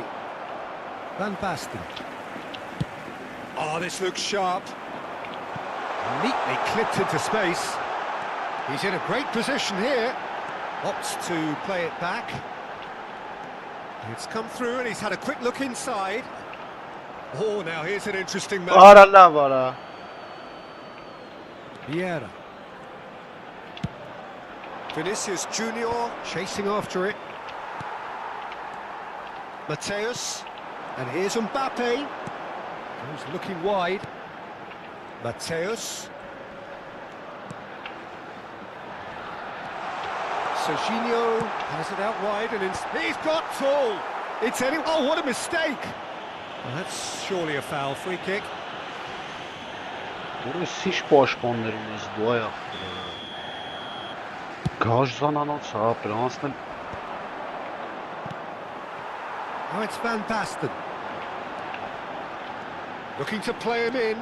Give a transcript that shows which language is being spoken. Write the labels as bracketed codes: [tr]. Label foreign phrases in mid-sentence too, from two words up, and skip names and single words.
[en] Van Basten. Oh, this looks sharp. Neatly clipped into space. He's in a great position here. Opts to play it back. It's come through and he's had a quick look inside. Oh, now here's an interesting match. [hy] Արա լավ արա։ [en] Vieira. Vinicius Junior chasing after it. Mateus. And here's Mbappe. He's looking wide. Mateus. Serginho has it out wide and he's got full. It's any. Oh, what a mistake! Well, that's surely a foul. Free kick. [hy] Որս ինչ պաշտպաններ ունես դու այա։ Գաժանանոց ապր անցնել։ [en] Now it's Van Basten. Looking to play him in.